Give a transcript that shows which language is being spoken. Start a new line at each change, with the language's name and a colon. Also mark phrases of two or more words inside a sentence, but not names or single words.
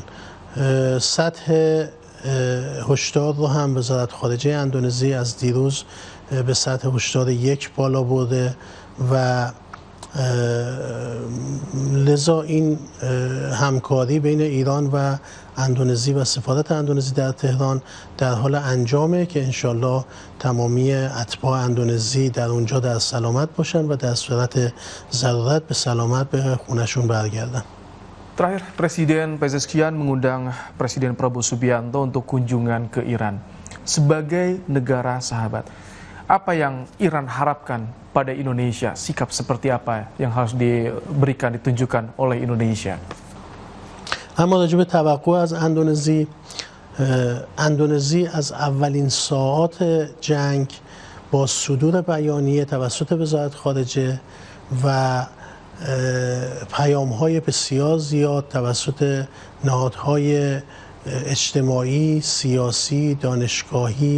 Persian: سطح هشدار رو هم وزارت خارجه اندونزی از دیروز به سطح هشدار 1 بالا برده و لذا این همکاری بین ایران و اندونزی و سفارت اندونزی در تهران در حال انجامه که انشالله تمامی اتباع اندونزی در اونجا در سلامت باشن و در صورت ضرورت به سلامت به خونشون برگردن.
Indonesian: Terakhir, Presiden Pezeshkian mengundang Presiden Prabowo Subianto untuk kunjungan ke Iran. Sebagai negara sahabat, apa yang Iran harapkan pada Indonesia? Sikap seperti apa yang harus diberikan, ditunjukkan oleh Indonesia?
Persian: اما راجع به توقع از اندونزی از اولین ساعات جنگ با صدور بیانیه توسط وزارت خارجه و پیام‌های بسیار زیاد توسط نهادهای اجتماعی، سیاسی، دانشگاهی،